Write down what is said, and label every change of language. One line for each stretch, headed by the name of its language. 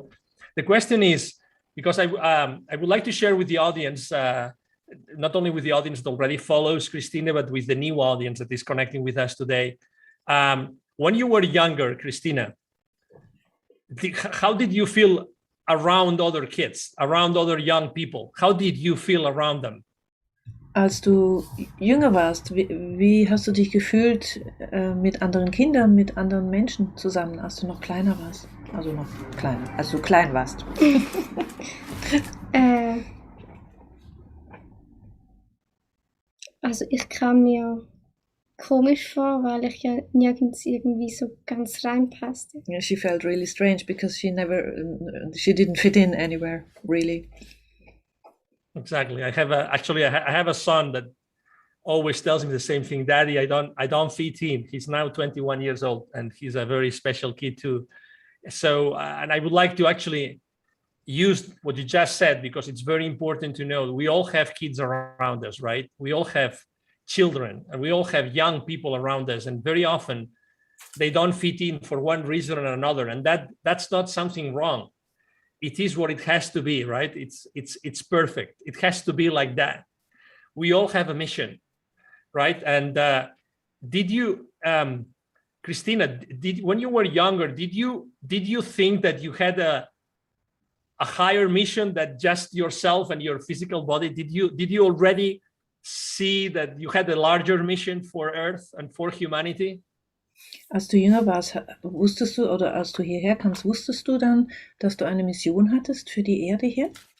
English: So the question is, because I would like to share with the audience, not only with the audience that already follows Christina, but with the new audience that is connecting with us today. When you were younger, Christina, how did you feel around other kids, around other young people? How did you feel around them?
German: Als du jünger warst, wie hast du dich gefühlt mit anderen Kindern, mit anderen Menschen zusammen, als du noch kleiner warst? Als du klein warst. Also ich kam mir komisch vor, weil ich ja nirgends irgendwie so ganz reinpasste.
English: Yeah, she felt really strange because she didn't fit in anywhere, really. Exactly. I have a son that always tells me the same thing. Daddy, I don't fit in. He's now 21 years old, and he's a very special kid too. So, and I would like to actually use what you just said, because it's very important to know we all have kids around us, right? We all have children, and we all have young people around us, and very often they don't fit in for one reason or another, and that's not something wrong. It is what it has to be, right? It's perfect. It has to be like that. We all have a mission, right? And did you, Christina, when you were younger, did you think that you had a higher mission than just yourself and your physical body? Did you already see that you had a larger mission for Earth and for humanity?
German: Als du jünger warst, wusstest du, oder als du hierher kamst, wusstest du dann, dass du eine Mission hattest für die Erde hier?